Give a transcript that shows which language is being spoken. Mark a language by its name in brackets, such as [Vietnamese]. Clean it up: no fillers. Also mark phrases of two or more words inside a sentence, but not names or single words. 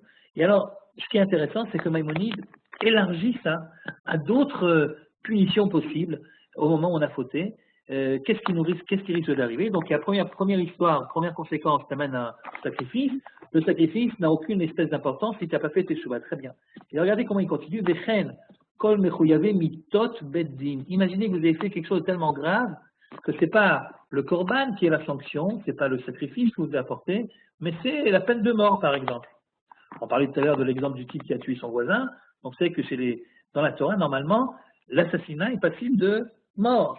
[French] Et alors, ce qui est intéressant, c'est que Maïmonide élargit ça à d'autres punitions possibles au moment où on a fauté. Qu'est-ce qui risque d'arriver? Donc, il y a première conséquence, tu amènes un sacrifice. Le sacrifice n'a aucune espèce d'importance si tu n'as pas fait tes teshuva. Très bien. Et regardez comment il continue. [Hebrew] וכן כל מחויבי מיתות בית דין. [French] Imaginez que vous avez fait quelque chose de tellement grave que c'est pas le korban qui est la sanction, c'est pas le sacrifice que vous avez apporté, mais c'est la peine de mort, par exemple. On parlait tout à l'heure de l'exemple du type qui a tué son voisin. Donc, vous savez que dans la Torah, normalement, l'assassinat est passible de mort.